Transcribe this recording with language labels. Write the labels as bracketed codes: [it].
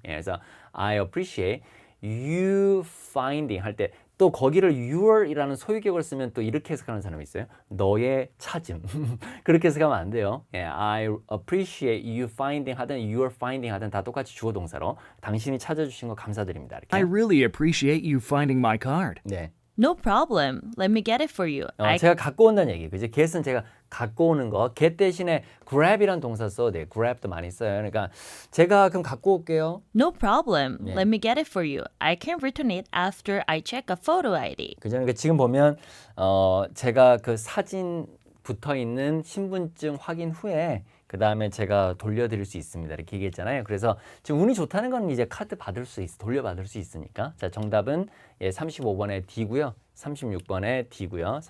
[ko] 예, 그래서 [en] I appreciate you finding [ko] 할 때 또 거기를 your이라는 소유격을 쓰면 또 이렇게 해석하는 사람이 있어요. 너의 찾음. 그렇게 해석하면 안 돼요. 예, [en] I appreciate you finding [ko] 하든 you're finding 하든 다 똑같이 주어 동사로 당신이 찾아주신 거 감사드립니다. 이렇게. [en] I really appreciate you finding my card. [ko] 네. [en] No problem. Let me get it for you. [ko] 제가 갖고 온다는 얘기. 그죠? get은 제가 갖고 오는 거. get 대신에 grab이라는 동사 써도 돼요. grab도 많이 써요. 그러니까 제가 그럼 갖고 올게요. [en] No problem. [ko] 네. [en] Let me get it for you. I can return it after I check a photo ID. [ko] 그죠? 그러니까 지금 보면 제가 그 사진 붙어 있는 신분증 확인 후에 그 다음에 제가 돌려드릴 수 있습니다. 이렇게 얘기했잖아요. 그래서 지금 운이 좋다는 건 이제 카드 받을 수 돌려받을 수 있으니까. 자, 정답은 35번에 D고요. 36번에 D고요.